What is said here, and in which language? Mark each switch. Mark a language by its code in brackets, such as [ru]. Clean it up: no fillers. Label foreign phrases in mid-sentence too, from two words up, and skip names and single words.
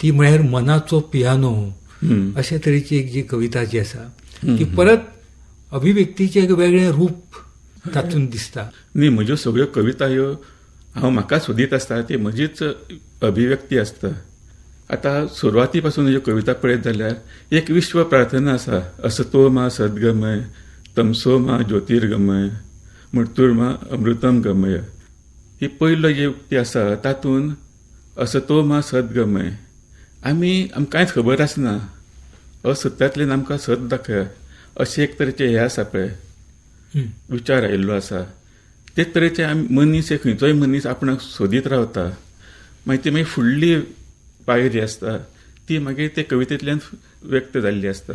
[kok] ती म्हळ्यार मनाचो पियानो अशा तरेची एक जी कविता जी आसा ती परत अभिव्यक्तीचें एक वेगळें रूप तातूंत दिसता. न्ही, म्हज्यो सगळ्यो कविता ह्यो हांव म्हाका सोदीत आसता ती म्हजीच अभिव्यक्ती आसता. आतां सुरवाती पासून ह्यो कविता पळयत जाल्यार एक विश्व प्रार्थना आसा, [sa] असतो मा सद्गमय, तमसो मा ज्योतिर्गमय, मृत्युर्मा अमृतम गमय. [kok] ही पयलो जी उक्ती आसा तातूंत [sa] असतो मा सद्गमय, [kok] आमकां कांयच खबर आसना, असत्यांतल्यान आमकां सत दाखय अशें एक तरेचें हें आसा पळय, विचार आयिल्लो आसा. तेच तरेचे मनीस, एक खंयचोय मनीस आपणाक सोदीत रावता, मागीर ती फुडली पायरी आसता ती मागीर ते कवितेंतल्यान व्यक्त जाल्ली आसता.